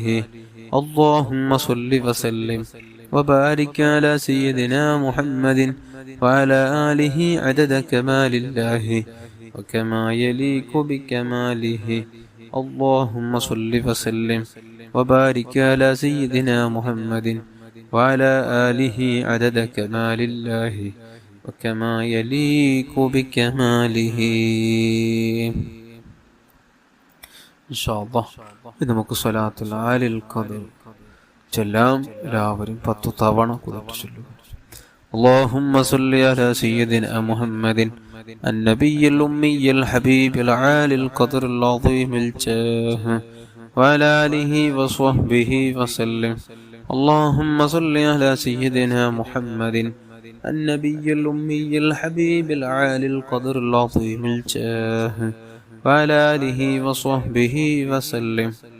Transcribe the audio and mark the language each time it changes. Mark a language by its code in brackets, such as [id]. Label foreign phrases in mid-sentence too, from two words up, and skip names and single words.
[ar] اللهم صل وسلم وبارك على سيدنا محمد وعلى آله عدد كمال الله وكما يليق بكماله. اللهم صل وسلم وبارك على سيدنا محمد وعلى آله عدد كمال الله وكما يليق بكماله. [ml] ഇൻഷാഅല്ലാഹ് ഇത് നമുക്ക് [ar] صلاة العالي القدر [ml] ചൊല്ലാം. എല്ലാവരും 10 തവണ കൂടി ചൊല്ലുക. [ar] اللهم صل على سيدنا محمد النبي الأمي الحبيب العالي القدر العظيم الجاه وعلى آله وصحبه وسلم. اللهم صل على سيدنا محمد النبي الأمي الحبيب العالي القدر العظيم الجاه وعلى آله وصحبه وسلم.